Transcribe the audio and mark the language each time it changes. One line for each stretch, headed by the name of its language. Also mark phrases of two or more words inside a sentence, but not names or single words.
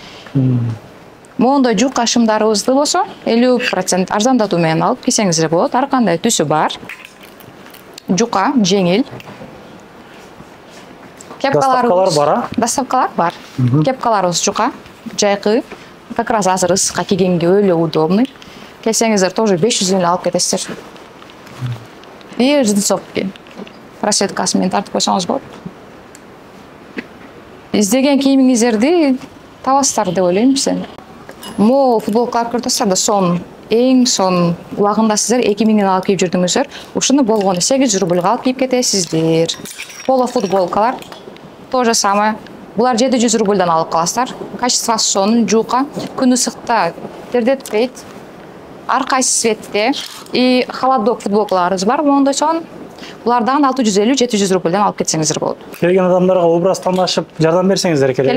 Kyrgyz: Моундай жука шымдарыбызды болсо 50% арзандатуу менен алып кийсеңиздер болот. Ар кандай түсү бар. Жука, жеңил. Доставкалар бар, Доставкалар бар. Кепкаларыбыз жука, жайкы.
Russian: Как раз
Kyrgyz: азыр ысыкка кийгенге өөлө удобный. Келсеңиздер тоже 500дөн алып кетесиздер.
Russian: И джинсовки.
Kyrgyz: Расцветкасы менен тартып койсоңуз болот. Издеген кийимиңиздерди табасыздар деп ойлойм сен. Мо футболкалар көрсөңүздөр да сонун, эң сонун. Убагында сиздер 2000ден алып кийип жүрдүңүздөр. Ушуну болгону 800 рубльга алып кийип кетесиздер. Поло футболкалар
Russian: то же самое.
Kyrgyz: Булар 700 рубльдан алып каласыздар. Качествосы сонун, жука, күн ысыкта тердетпейт. Ар кайсы цветте.
Russian: И холодок
Kyrgyz: футболкаларыбыз бар, моундай сонун. Булардан 650-700 рубльдан алып кетсеңиздер болот. Келген адамдарга образ тандашып жардам берсеңиздер керек.